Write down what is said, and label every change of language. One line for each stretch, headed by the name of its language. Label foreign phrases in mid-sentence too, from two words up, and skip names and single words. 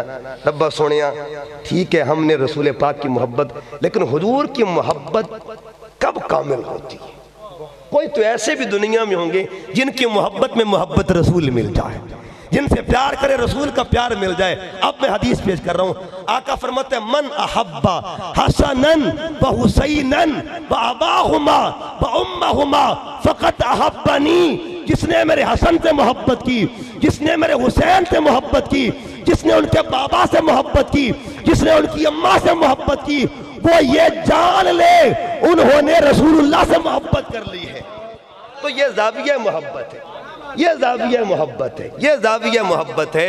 Urdu: ربا سونیا، ٹھیک ہے ہم نے رسول پاک کی محبت، لیکن حضور کی محبت کب کامل ہوتی ہے؟ کوئی تو ایسے بھی دنیا میں ہوں گے جن کی محبت میں محبت رسول مل جائے، جن سے پیار کرے رسول کا پیار مل جائے۔ اب میں حدیث پیش کر رہا ہوں، آقا فرماتے ہیں
Arabic: من احب حسنن و حسینن و اباہما و امہما فقط احبنی۔
Urdu: جس نے میرے حسن سے محبت کی، جس نے میرے حسین سے محبت کی، جس نے ان کے بابا سے محبت کی، جس نے ان کی اماں سے محبت کی، وہ یہ جان لے انہوں نے رسول اللہ سے محبت کر لی ہے۔ تو یہ زاویہ محبت ہے، یہ زاویہ محبت ہے، یہ زاویہ محبت ہے۔